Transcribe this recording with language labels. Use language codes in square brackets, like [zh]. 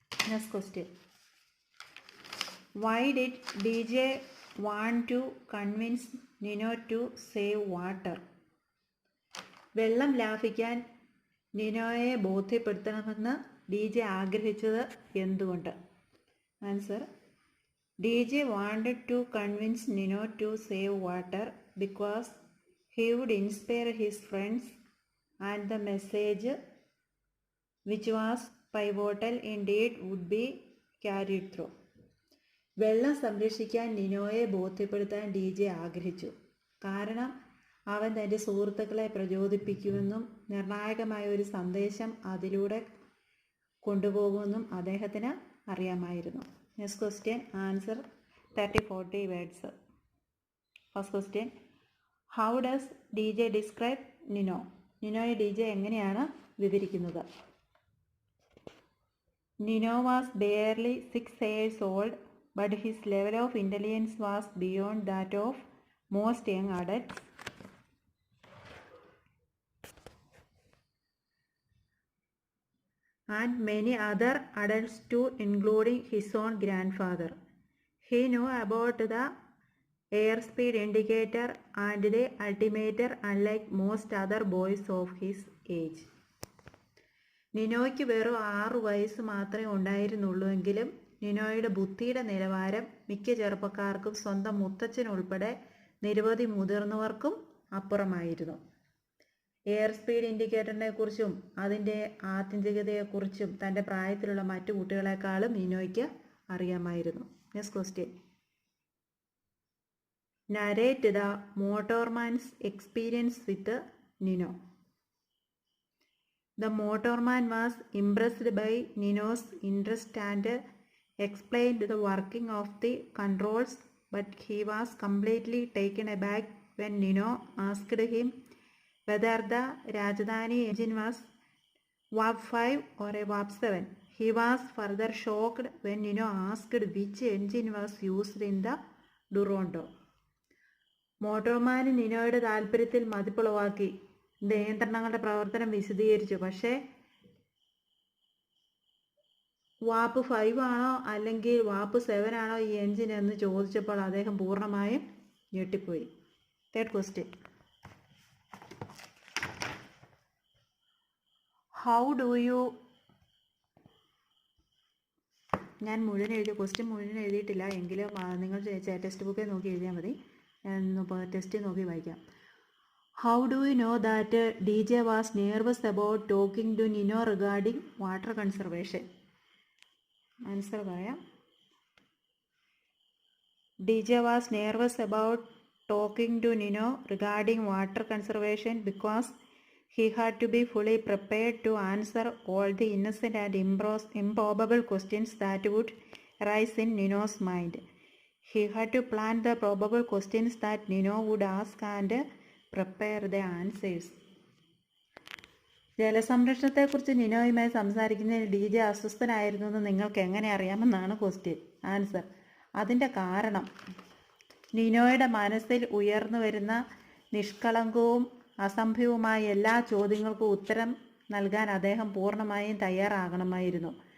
[en] Next question, why did DJ want to convince Nino to save water? [ml] വെള്ളം ലാഭിക്കാൻ നിനോയെ ബോധ്യപ്പെടുത്തണമെന്ന് DJ ആഗ്രഹിച്ചത് എന്തുകൊണ്ട്? [en] Answer, DJ wanted to convince Nino to save water because he would inspire his friends and the message, which was pivotal indeed, would be carried through. [ml] വെള്ളം സംരക്ഷിക്കാൻ നിനോയെ ബോധ്യപ്പെടുത്താൻ DJ ആഗ്രഹിച്ചു. കാരണം അവൻ തൻ്റെ സുഹൃത്തുക്കളെ പ്രചോദിപ്പിക്കുമെന്നും നിർണായകമായ ഒരു സന്ദേശം അതിലൂടെ കൊണ്ടുപോകുമെന്നും അദ്ദേഹത്തിന് അറിയാമായിരുന്നു. [en] Next question, answer 30-40 words. First question, how does DJ describe Nino? [ml] നിനോയെ DJ എങ്ങനെയാണ് വിവരിക്കുന്നത്? [en] Nino was barely 6 years old, but his level of intelligence was beyond that of most young adults. And many other adults too, including his own grandfather. He knew about the airspeed indicator and the altimeter unlike most other boys of his age. [ml] നിനോയ്ക്ക് വെറും 6 വയസ്സ് മാത്രമേ ഉണ്ടായിരുന്നുള്ളൂ എങ്കിലും നിനോയുടെ ബുദ്ധിയുടെ നിലവാരം മിക്ക ചെറുപ്പക്കാർക്കും സ്വന്തം മുത്തച്ഛനുൾപ്പെടെ നിരവധി മുതിർന്നവർക്കും അപ്പുറമായിരുന്നു. എയർ സ്പീഡ് ഇൻഡിക്കേറ്ററിനെ കുറിച്ചും അതിൻ്റെ ആത്യന്തികതയെക്കുറിച്ചും തൻ്റെ പ്രായത്തിലുള്ള മറ്റു കുട്ടികളെക്കാളും നിനോയ്ക്ക് അറിയാമായിരുന്നു. [en] Next question, narrate the motorman's experience with Nino. The motorman was impressed by Nino's interest and explained the working of the controls, but he was completely taken aback when Nino asked him whether the Rajdhani engine was Warp 5 or a Warp 7. He was further shocked when Nino asked which engine was used in the Duronto. [ml] മോട്ടോർമാൻ നിനോയുടെ താല്പര്യത്തിൽ മതിപ്പുളവാക്കി നിയന്ത്രണങ്ങളുടെ പ്രവർത്തനം വിശദീകരിച്ചു. പക്ഷേ വാപ്പ് 5 ആണോ അല്ലെങ്കിൽ വാപ്പ് 7 ആണോ ഈ engine എന്ന് ചോദിച്ചപ്പോൾ അദ്ദേഹം പൂർണ്ണമായും ഞെട്ടിപ്പോയി. [en] Third question, how do you? [ml] ഞാൻ ക്വസ്റ്റ്യൻ മുഴുവൻ എഴുതിയിട്ടില്ല എങ്കിലും നിങ്ങൾ ടെക്സ്റ്റ് ബുക്കിൽ നോക്കി എഴുതിയാൽ മതി. ടെസ്റ്റ് നോക്കി വായിക്കാം. [en] How do you know that DJ was nervous about talking to Nino regarding water conservation? [ml] Answer പറയാം. [en] DJ was nervous about talking to Nino regarding water conservation because he had to be fully prepared to answer all the innocent and improbable questions that would arise in Nino's mind. He had to plan the probable questions that Nino would ask and prepare the answers. [ml] ജലസംരക്ഷണത്തെക്കുറിച്ച് നിനോയുമായി സംസാരിക്കുന്നതിൽ DJ അസ്വസ്ഥനായിരുന്നു എന്ന് നിങ്ങൾക്ക് എങ്ങനെ അറിയാമെന്നാണ് question. Answer: അതിൻ്റെ കാരണം നിനോയുടെ മനസ്സിൽ ഉയർന്നു വരുന്ന നിഷ്കളങ്കവും അസംഭവവുമായ എല്ലാ ചോദ്യങ്ങൾക്കും ഉത്തരം നൽകാൻ അദ്ദേഹം പൂർണ്ണമായും തയ്യാറാകണമായിരുന്നു.